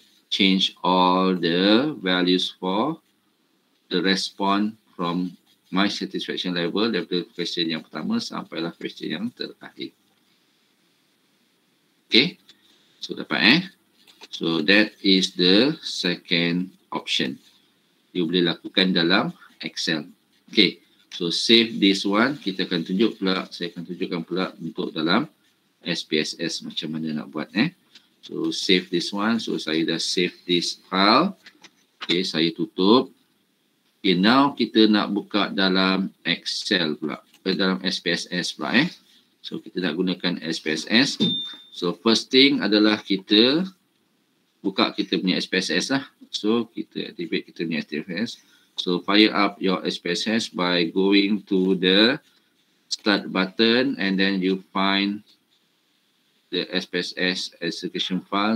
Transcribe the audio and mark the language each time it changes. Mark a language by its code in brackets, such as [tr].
[en] change all the values for the response from my satisfaction level [ms] daripada question yang pertama sampailah question yang terakhir. [en] Okay, so [ms] dapat [en] so that is the second option. [ms] You boleh lakukan dalam Excel. [en] Okay, so save this one. [ms] Kita akan tunjuk pula, saya akan tunjukkan pula untuk dalam SPSS macam mana nak buat. [en] So save this one. So [ms] saya dah [en] save this file. [ms] Okay, saya tutup. Okay, now kita nak buka dalam Excel pula. Dalam SPSS pula. So kita nak gunakan SPSS. [en] So first thing [ms] adalah kita buka kita punya SPSS lah. So kita activate kita punya SPSS. [en] So fire up your SPSS by going to the start button and then you find the SPSS execution file.